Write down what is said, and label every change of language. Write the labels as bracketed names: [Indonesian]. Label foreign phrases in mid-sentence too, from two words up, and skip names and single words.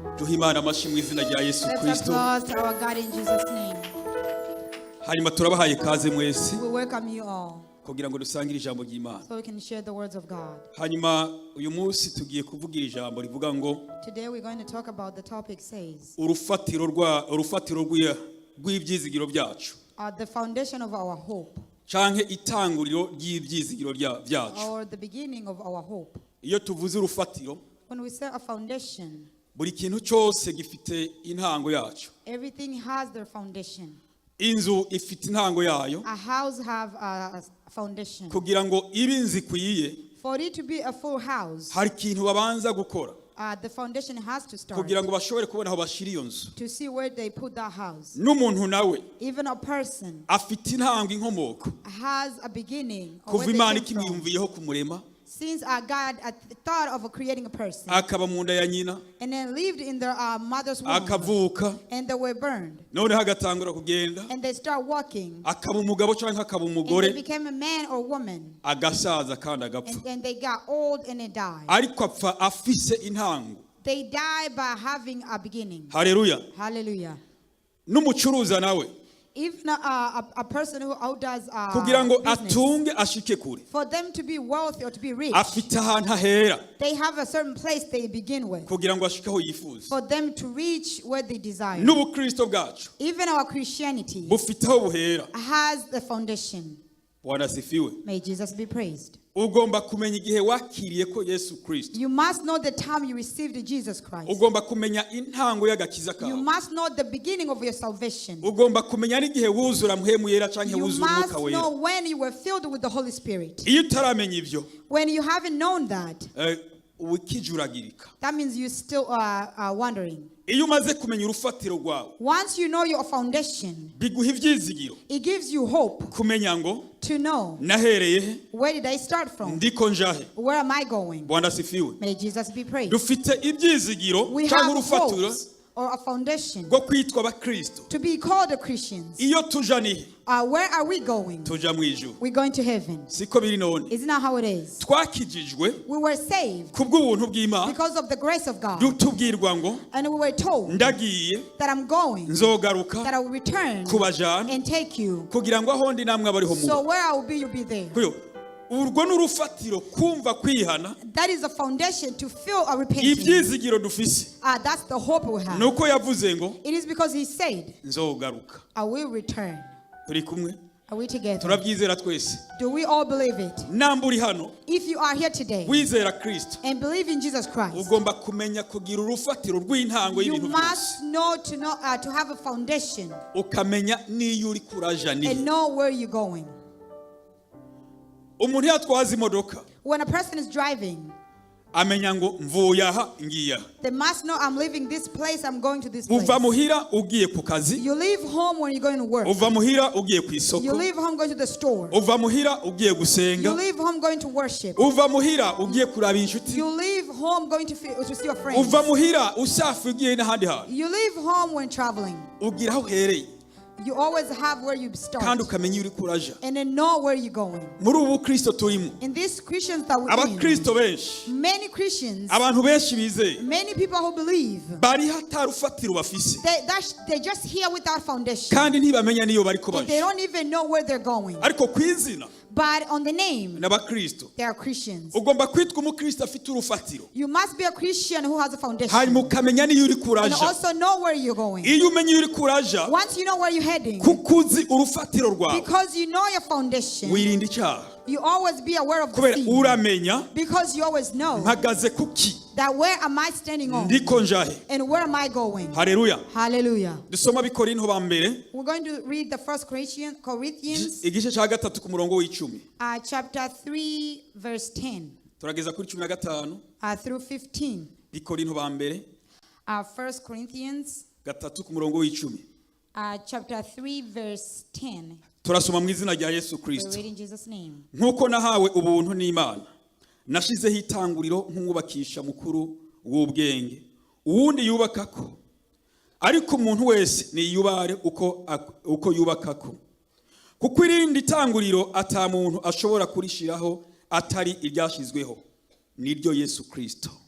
[Rundi] duhimana amashimwe izina rya Yesu Kristo. Hanyuma turabahaye kaze mwese. [English] We welcome you all. [Rundi] Kugira ngo dusangire ijambo ry'Imana. [English] So we can share the words of God. [Rundi] Hanyuma uyu munsi tugiye kuvugira ijambo rivuga ngo [English] Today we're going to talk about the topic says [Rundi] urufatiro rw'ivyizigiro byacu. [English] The foundation of our hope. [Rundi] Canke itanguriro ry'ivyizigiro byacu. [English] Or the beginning of our hope. [Rundi] Iyo tuvuze urufatiro, [English] when we say a foundation, [Rundi] buri kintu cyose gifite intango yacu. [English] Everything has their foundation. [Rundi] Inzu ifite intango yayo. [English] A house have a foundation. [Rundi] Kugira ngo ibe nzikwiye, [English] for it to be a full house, [Rundi] hari ikintu babanza gukora. [English] The foundation has to start. [Rundi] Kugira ngo bashobore kubona aho bashira iyo nzu. [English] To see where they put that house. [Rundi] N'umuntu nawe, [English] even a person, [Rundi] afite intango inkomoko. [English] Has a beginning. [Rundi] Kuva Imana ikimwiyumviyeho kumurema. [English] Since God thought of creating a person, [Rundi] akaba mu nda ya nyina, [English] and then lived in their mother's womb, [Rundi] akavuka, [English] and they were burned, [Rundi] none hagatangura kugenda, [English] and they start walking, [Rundi] akaba umugabo cyangwa akaba umugore, [English] and they became a man or woman, [Rundi] agasaza kandi agapfa, [English] and they got old and they died. [Rundi] Ariko apfa afise intango. [English] They die by having a beginning. Hallelujah. Hallelujah. [Rundi] N'umucuruza nawe, [English] even a person who does [Rundi] kugira ngo [English] business, [Rundi] atunge ashike kure, [English] for them to be wealthy or to be rich, [Rundi] afite ahantu hahera, [English] they have a certain place they begin with, [Rundi] kugira ngo ashike aho yifuza. [English] for them to reach where they desire. [Rundi] N'ubukristo bwacu, [English] even our Christianity, [Rundi] bufite aho buhera, [English] has the foundation. [Swahili] Bwana sifiwe. [English] May Jesus be praised. [Rundi] Ugomba kumenya igihe wakiriye ko Yesu Kristo. [English] You must know the time you received Jesus Christ. [Rundi] Ugomba kumenya intango y'agakiza kawe. [English] You must know the beginning of your salvation. [Rundi] Ugomba kumenya n'igihe wuzura muhemu yera canke [English] You [Rundi] wuzura [English] must [Rundi] umwuka wera. [English] know when you were filled with the Holy Spirit. [Rundi] Iyo utaramenya ivyo, [English] when you haven't known that, [Rundi] wikijuragirika. [English] that means you still are wondering. [Rundi] Iyo umaze kumenya urufatiro rwawe, [English] once you know your foundation, [Rundi] biguha ivyizigiro. [English] It gives you hope. [Rundi] Kumenya ngo, [English] to know, [Rundi] nahereye, [English] where did I start from? [Rundi] Ndiko njahe. [English] Where am I going? [Swahili] Bwana sifiwe. [English] May Jesus be praised. [Rundi] Dufite ivyizigiro cyangwa urufatiro, [English] or a foundation, [Rundi] go kwitwa abakristo, [English] to be called a Christians. [Rundi] Iyo tujaniye, [English] where are we going? [Rundi] Tuja mwijuru. [English] We're going to heaven. [Rundi] Siko biri none. [English] Isn't that how it is? [Rundi] Twakijijwe, [English] we were saved [Rundi] kubw'ubuntu bw'Imana, [English] because of the grace of God. [Rundi] Tubwirwa ngo, [English] and we were told, [Rundi] ndagiye, [English] that I'm going, [Rundi] nzogaruka, [English] that I will return, [Rundi] kubajana, [English] and take you, [Rundi] kugira ngo aho ndi namwe abariho mu. [English] so where I will be, you'll be there. [Rundi] Urwo n'urufatiro kumva kwihana. [English] That is a foundation to feel a repentance. [Rundi] Ibyizigiro dufise. [English] That's the hope we have. [Rundi] Nuko yavuze ngo, [English] it is because he said, [Rundi] nzogaruka. [English] I will return. [Rundi] Turi kumwe? [English] Are we together? [Rundi] Turabyizera twese. [English] Do we all believe it? [Rundi] Namburi hano. [English] If you are here today, [Rundi] wizera Kristo, [English] and believe in Jesus Christ, [Rundi] ugomba kumenya kugira urufatiro rw'intango y'ibintu byose. [English] You must know to have a foundation. [Rundi] Ukamenya niyo uri kuraja ni. [English] And know where you're going. [Rundi] Umuntu yatwaza imodoka, [English] when a person is driving, [Rundi] amenya ngo mvuye aha ngiya. [English] They must know I'm leaving this place, I'm going to this place. [Rundi] Uva muhira ugiye ku kazi. [English] You leave home when you're going to work. [Rundi] Uva muhira ugiye ku isoko. [English] You leave home going to the store. [Rundi] Uva muhira ugiye gusenga. [English] You leave home going to worship. [Rundi] Uva muhira ugiye kuraba inshuti. [English] You leave home going to see your friends. [Rundi] Uva muhira usafa ugiye n'ahandi hantu. [English] You leave home when traveling. [Rundi] Ugira aho hereye. [English] You always have where you start. [Rundi] Kandi ukamenya uri kuraja. [English] And then know where you're going. [Rundi] Muri ubu Kristo turimo. [English] In these Christians that we're [Rundi] Abakristo benshi. [English] Many Christians. [Rundi] Abantu benshi bizeye. [English] Many people who believe. [Rundi] Bari hatarufatiro bafise. [English] They just here without foundation. [Rundi] Kandi ntibamenya niyo bariko baje. [English] They don't even know where they're going. [Rundi] Ariko kwizina. [English] But on the name, they are Christians. [Rundi] Ugomba kwitwa umukristo afite urufatiro. [English] You must be a Christian who has a foundation. [Rundi] Hanyuma ukamenya niyo uri kuraja. [English] And also know where you're going. [Rundi] Iyo umenye uri kuraja, [English] once you know where you're heading, [Rundi] kukuzi urufatiro rwawe, [English] because you know your foundation, [Rundi] wirinda icyaha. [English] You always be aware of the sin. [Rundi] Uramenya, [English] because you always know, [Rundi] mpagaze kuki, [English] that where am I standing on, [Rundi] ndiko njahe, [English] and where am I going. Hallelujah. Hallelujah. [Rundi] Dusoma bikorinto ba mbere. [English] We're going to read the first Corinthians, [Rundi] igice cya gatatu ku murongo w'icumi. [English] Chapter 3 verse 10. [Rundi] Turageza kuri 15. [English] Through 15. [Rundi] Bikorinto ba mbere. [English] First Corinthians [Rundi] gatatu ku murongo w'icumi. [English] Chapter 3 verse 10. [Rundi] Turasoma mu izina rya Yesu Kristo. [English] We read in Jesus' name. [Rundi] Nkuko nahawe ubuntu n'Imana, nashizeho itanguriro nk'umwubakisha mukuru w'ubwenge, uwundi yubakako, ariko umuntu wese niyubare uko yubakako. Kuko irindi tanguriro ata muntu ashobora kurishiraho atari iryashizweho, niryo Yesu Kristo.